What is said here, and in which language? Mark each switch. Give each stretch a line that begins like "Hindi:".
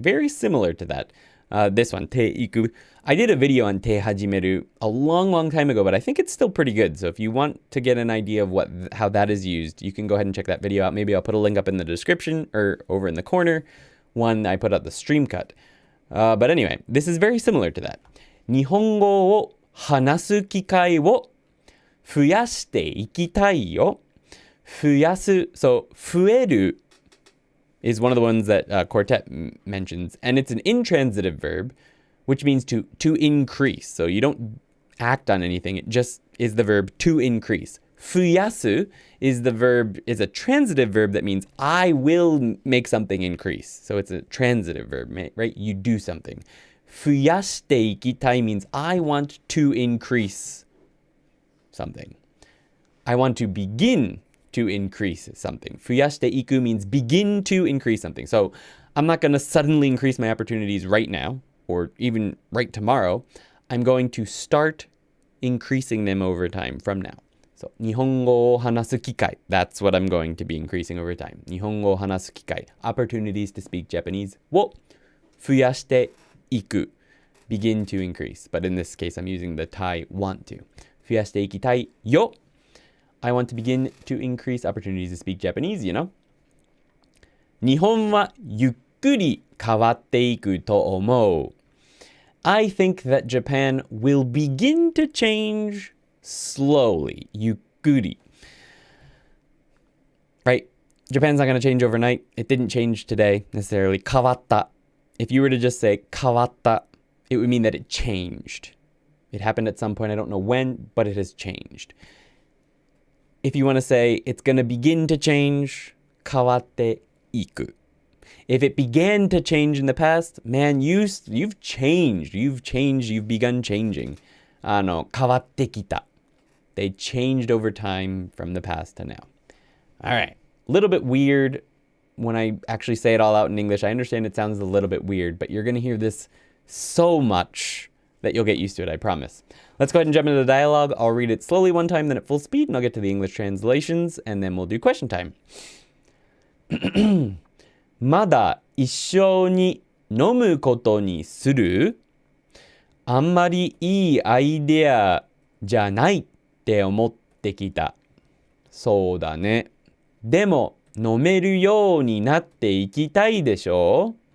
English: Very similar to that. This one, ていく. I did a video on て始める a long time ago, but I think it's still pretty good. So if you want to get an idea of how that is used, you can go ahead and check that video out. Maybe I'll put a link up in the description or over in the corner. One, I put out the stream cut. But anyway, this is very similar to that.
Japanese: 日本語を話す機会を増やしていきたいよ. 増やす.
English: So 増える is one of the ones that Quartet mentions, and it's an intransitive verb, which means to increase. So you don't act on anything, it just is the verb to increase. 増やす is a transitive verb that means I will make something increase. So it's a transitive verb, right? You do something.
Japanese: 増やしていきたい
English: means I want to increase something. I want to begin to increase something.
Japanese: 増やしていく
English: means begin to increase something. So I'm not going to suddenly increase my opportunities right now, or even right tomorrow. I'm going to start increasing them over time from now.
Japanese: So 日本語を話す機会. That's what I'm going to be increasing over time. 日本語を話す機会.
English: Opportunities to speak Japanese
Japanese: を増やしていく.
English: Begin to increase. But in this case, I'm using the Thai want to.
Japanese: 増やしていきたいよ.
English: I want to begin to increase opportunities to speak Japanese, you know?
Japanese: 日本はゆっくり変わっていくと思う.
English: I think that Japan will begin to change slowly.
Japanese: ゆっくり.
English: Right? Japan's not going to change overnight. It didn't change today necessarily.
Japanese: 変わった.
English: If you were to just say 変わった, it would mean that it changed. It happened at some point. I don't know when, but it has changed. If you want to say it's going to begin to change,
Japanese: 変わっていく.
English: If it began to change in the past, man, you've changed. You've begun changing.
Japanese: 変わってきた.
English: They changed over time from the past to now. All right. A little bit weird when I actually say it all out in English. I understand it sounds a little bit weird, but you're going to hear this so much that you'll get used to it, I promise. Let's go ahead and jump into the dialogue. I'll read it slowly one time, then at full speed, and I'll get to the English translations, and then we'll do question time.
Japanese: まだ一緒に飲むことにする? あんまりいいアイデアじゃないって思ってきた. そうだね。でも飲めるようになっていきたいでしょ?